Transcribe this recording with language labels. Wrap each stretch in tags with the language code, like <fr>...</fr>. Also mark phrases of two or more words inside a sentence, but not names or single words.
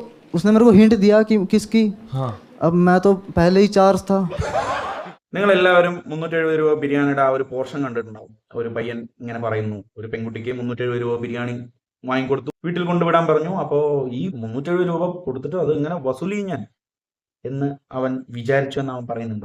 <hi>उसने मेरे को हिंट दिया कि किसकी। हाँ अब मैं तो पहले ही चार्ज था।</hi> <ml>നിങ്ങൾ എല്ലാവരും 370 രൂപ ബിരിയാണിയുടെ ആ ഒരു പോർഷൻ കണ്ടിട്ടുണ്ടാവും. ഒരു പയ്യൻ ഇങ്ങനെ പറയുന്നു, ഒരു പെൺകുട്ടിക്ക് 370 രൂപ ബിരിയാണി വാങ്ങിക്കൊടുത്തു, വീട്ടിൽ കൊണ്ടുവിടാൻ പറഞ്ഞു. അപ്പോൾ ഈ 370 രൂപ കൊടുത്തിട്ട് അത് ഇങ്ങനെ വസൂലി ഞാൻ എന്ന് അവൻ വിചാരിച്ചു എന്ന് അവൻ പറയുന്നുണ്ട്.</ml>